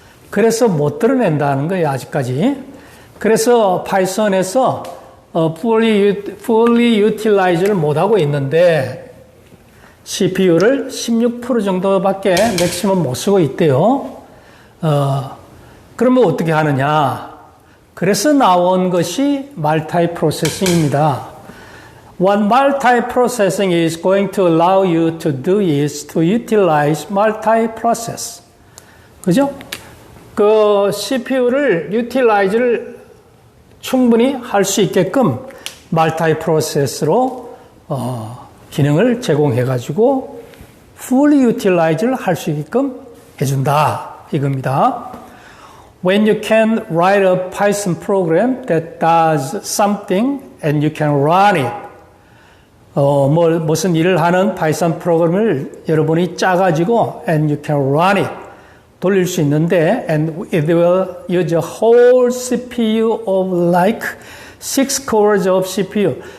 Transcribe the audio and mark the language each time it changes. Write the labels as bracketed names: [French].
[Korean] 그래서 못 드러낸다는 거예요, 아직까지. 그래서 파이썬에서 fully utilize를 못하고 있는데 CPU를 16% 정도밖에 맥시멈 못 쓰고 있대요. 그러면 어떻게 하느냐? 그래서 나온 것이 multiprocessing입니다. [English] What multiprocessing is going to allow you to do is to utilize multiprocess. [Korean] 그죠? 그 CPU를 utilize를 충분히 할 수 있게끔 multiprocess로 기능을 제공해가지고 fully utilize를 할 수 있게끔 해준다. 이겁니다. [English] When you can write a Python program that does something and you can run it. [Korean] 무슨 일을 하는 파이썬 프로그램을 여러분이 짜가지고 [English] and you can run it. [Korean] 돌릴 수 있는데 [English] and it will use a whole CPU of like 6 cores of CPU.